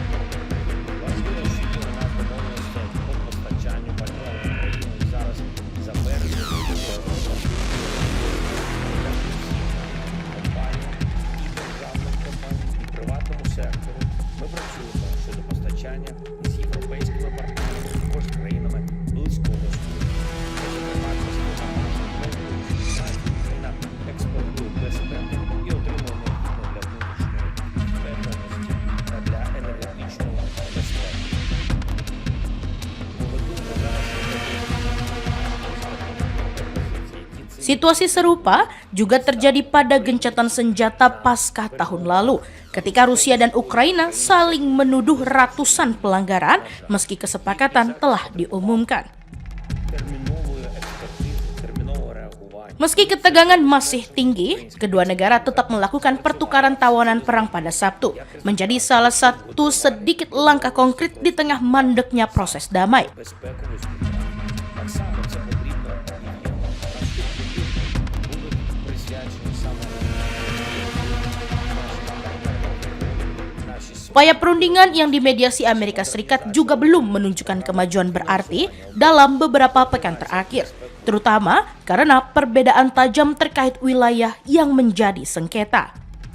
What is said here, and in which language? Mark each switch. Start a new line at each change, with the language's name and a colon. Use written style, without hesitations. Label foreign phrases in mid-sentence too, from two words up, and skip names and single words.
Ukrainian: Важливо, що є у нас домовленості по постачанню пального в Україну і зараз за березень приватному секторі ми працюємо щодо постачання з європейськими партнерами, також з країнами близького сходу. Зокрема, частина нашої експорту Україна експортує безпеку і отримує необхідну для внутрішньої впевненості та для енергетичної безпеки. Ми готуємо зараз
Indonesian: Situasi serupa juga terjadi pada gencatan senjata pasca tahun lalu, ketika Rusia dan Ukraina saling menuduh ratusan pelanggaran meski kesepakatan telah diumumkan.
Ukrainian: термінової експертизи, термінового реагування.
Indonesian: Meski ketegangan masih tinggi, kedua negara tetap melakukan pertukaran tawanan perang pada Sabtu, menjadi salah satu sedikit langkah konkret di tengah mandeknya proses damai.
Ukrainian: Безпекової співпраці. Так само це потрібно і наступні тижні будуть присвячені саме нашій
Indonesian: Upaya perundingan yang dimediasi Amerika Serikat juga belum menunjukkan kemajuan berarti dalam beberapa pekan terakhir, terutama karena perbedaan tajam terkait wilayah yang menjadi sengketa.